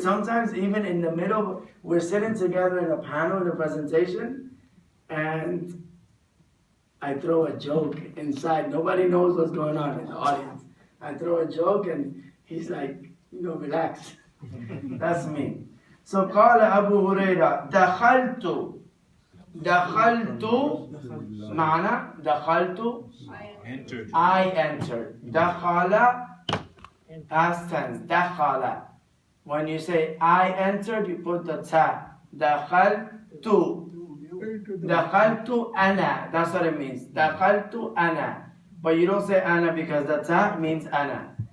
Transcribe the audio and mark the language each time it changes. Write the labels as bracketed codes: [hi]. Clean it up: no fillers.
[en] Sometimes even in the middle, we're sitting together in a panel in a presentation, and I throw a joke inside. Nobody knows what's going on in the audience. I throw a joke and he's like, relax. That's me. So [ar] قال أبو هريرة دخلت معنى دخلت [en] Entered. I entered. [ar] دخل [en] past tense. [ar] دخل. [en] When you say I entered, you put the ta. [ar] دخلت. دخلت أنا. [en] That's what it means. [ar] دخلت أنا. [en] But you don't say [ar] أنا [en] because the ta means أنا.